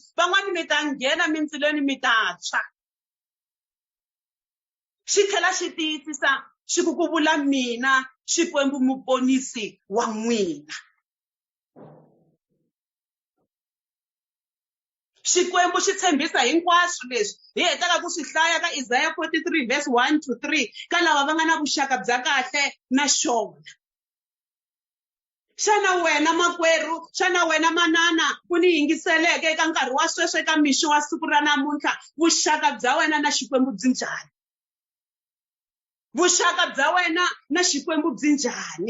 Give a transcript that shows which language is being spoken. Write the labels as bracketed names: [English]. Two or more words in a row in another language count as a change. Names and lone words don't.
[Tsonga] Van'wani mi ta nghena emindzilweni mi ta tshwa. Xi tlhela xi tiyisisa xi ku vula mina Xikwembu muponisi wa n'wina. Xikwembu xi tshembisa hinkwaswo leswi hi hetaka ku swi hlaya ka Isaiah 43 verse 1 to 3 ka lava va nga na vuxaka bya kahle na xona. Xana wena makwerhu, xana wena manana ku ni yingiseleke eka nkarhi wa sweswi eka mixo wa siku ra namuntlha, vuxaka bya wena na Xikwembu byi njhani? Vuxaka bya wena na Xikwembu byi njhani?